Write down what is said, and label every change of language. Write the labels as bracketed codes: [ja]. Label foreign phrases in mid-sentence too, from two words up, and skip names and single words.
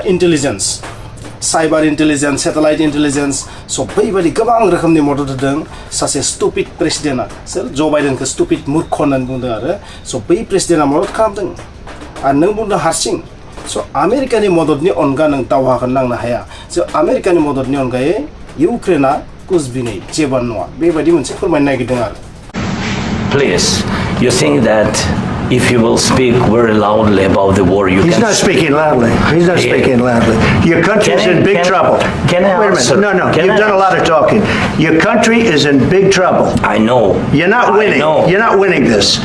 [en] intelligence cyber intelligence satellite intelligence [brx] स' बैबायदि गोबां रोखोमनि मदद होदों सासे स्टुपिड प्रेसिडेन्टआ सोर ज' बाइडेनखौ स्टुपिड मूर्ख होननानै बुंदों आरो स' बै प्रेसिडेन्टआ मदद खालामदों आरो नों बुंदों हारसिं स' आमेरिकानि मददनि अनगा नों दावहाखौ नांनो हाया स' आमेरिकानि मददनि अनगायै इउक्रेना कुचबिनै जेबो नङा बेबायदि मोनसे फोरमायनो नागिरदों आरो [en] Please, you think that if you will speak very loudly about the war, you He's can... not speaking loudly. He's not speaking loudly. Your country is in big trouble. Can I Wait a answer? minute. No, Can you've I done a lot of talking. Your country is in big trouble. I know. You're not winning. I know. You're not winning this.